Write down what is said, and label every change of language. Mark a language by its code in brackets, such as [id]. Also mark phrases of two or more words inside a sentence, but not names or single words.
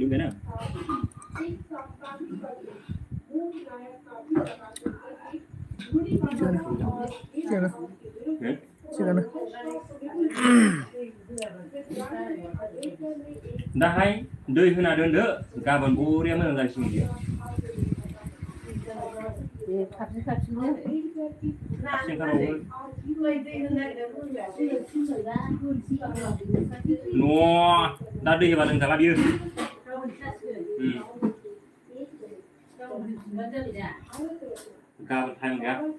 [brx] लुंगे ना [hi] एक साप्ताहिक पत्र मूक नायक का भी प्रकाशन करके बुरी बातों और [brx] दाहाय दै होना दोनदो गाबोन बरिया मोजां जासिगोन बियो खाथि खाथिनो सेंखारावबो दा दै होबा लोंजाला बियो गाबोन टाइम गैया